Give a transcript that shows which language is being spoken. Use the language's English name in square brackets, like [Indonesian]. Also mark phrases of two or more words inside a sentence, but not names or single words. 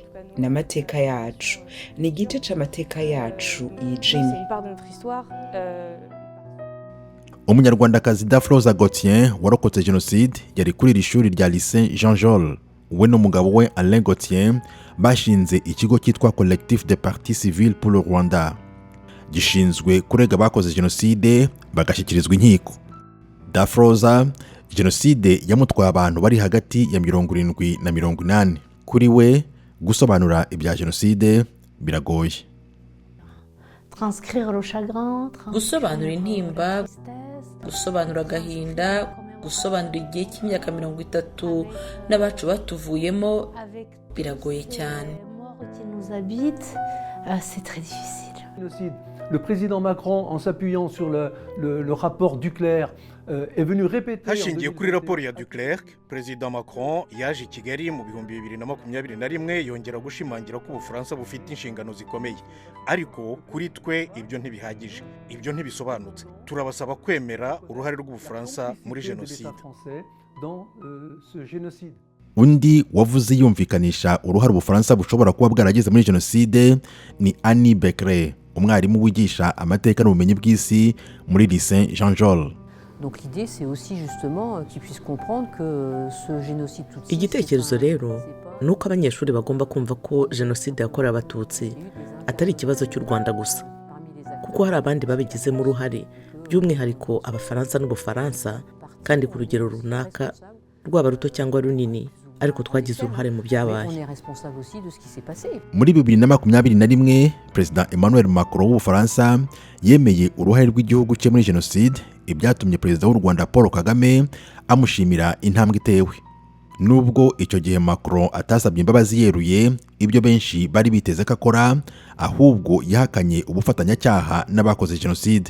[Kinyarwanda] N'amateka yacu ni igice c'amateka yacu yijimye. Umunyarwandakazi Dafroza Gauthier warokotse jenoside yari kuri iri shuri rya Lycée Jean Jaurès. We n'umugabo we Alain Gauthier bashinze ikigo cyitwa Collectif de Partie Civile pour le Rwanda, gishinzwe kurega bakoze jenoside bagashyikirizwa inkiko. Dafroza, jenoside yamutwaye abantu bari hagati ya 70 na 80. Kuri we gusobanura ibya jenoside biragoye. Gusobanura intimba, gusobanura agahinda, gusobanura igihe cy'imyaka 30 n'abacu batuvuyemo biragoye cyane. [French] Le président Macron, en s'appuyant sur le rapport Duclerc, est venu répéter. [Kinyarwanda] Hashingiye kuri raporo ya Duclerc, President Macron yaje i Kigali mu 2021 yongera gushimangira ko Ubufaransa bufite inshingano zikomeye. Ariko kuri twe ibyo ntibihagije, ibyo ntibisobanutse. Turabasaba kwemera uruhare rw'Ubufaransa muri jenoside. Undi wavuze yumvikanisha uruhare Ubufaransa bushobora kuba bwaragize muri jenoside ni Annie Becquerel, umwarimu wigisha amateka n'ubumenyi bw'isi muri Lycée Jean Jaurès. [French] Donc l'idée c'est aussi justement qu'ils puissent comprendre que ce génocide tout de [Kinyarwanda] Igitekerezo rero nuko abanyeshuri bagomba kumva ko jenoside yakorewe abatutsi atari ikibazo cy'u Rwanda gusa, kuko hari abandi babigizemo uruhare, by'umwihariko Abafaransa n'Ubufaransa, kandi ku rugero runaka rwaba ruto cyangwa runini ariko twagize uruhare mu byabaye. [French] On est responsable aussi de ce qui s'est passé. [Kinyarwanda] Muri 2021 Perezida Emmanuel Macron w'Ubufaransa yemeye uruhare rw'igihugu cye muri jenoside, ibyatumye Perezida w'u Rwanda Paul Kagame amushimira intambwe itewe. Nubwo icyo gihe Macron atasabye imbabazi yeruye ibyo benshi bari biteze ko akora, ahubwo yahakanye ubufatanyacyaha n'abakoze jenoside.